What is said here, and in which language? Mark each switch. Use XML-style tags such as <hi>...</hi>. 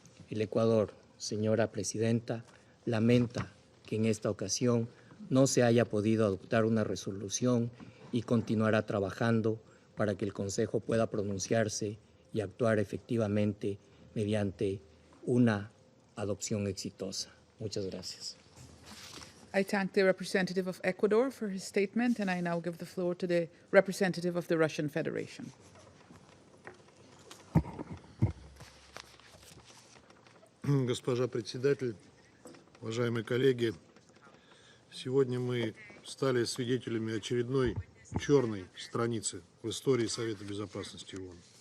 <es>El Ecuador, señora Presidenta, lamenta que en esta ocasión no se haya podido adoptar una resolución y continuará trabajando para que el Consejo pueda pronunciarse y actuar efectivamente mediante una adopción exitosa. Muchas gracias.</es> <en>I thank the representative of Ecuador for his statement, and I now give the floor to the representative of the Russian Federation.</en> <ru>Госпожа председатель, уважаемые коллеги, сегодня мы стали свидетелями очередной черной страницы в истории Совета Безопасности ООН.</ru>